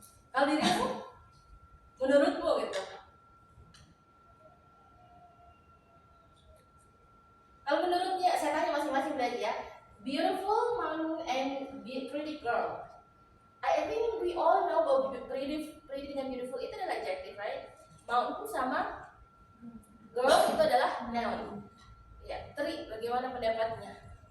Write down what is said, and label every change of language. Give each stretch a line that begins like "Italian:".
Indonesian: Kalau dirimu, menurutmu gitu. Kalau menurutnya, saya tanya masing-masing berarti ya.
English: Beautiful mountain and pretty girl. I think we all know
Indonesian: bahwa
English: pretty dengan beautiful
Indonesian: itu adalah
English: adjective, right?
Indonesian: Mountain sama girl itu adalah noun. Ya, Tri, bagaimana pendapatnya?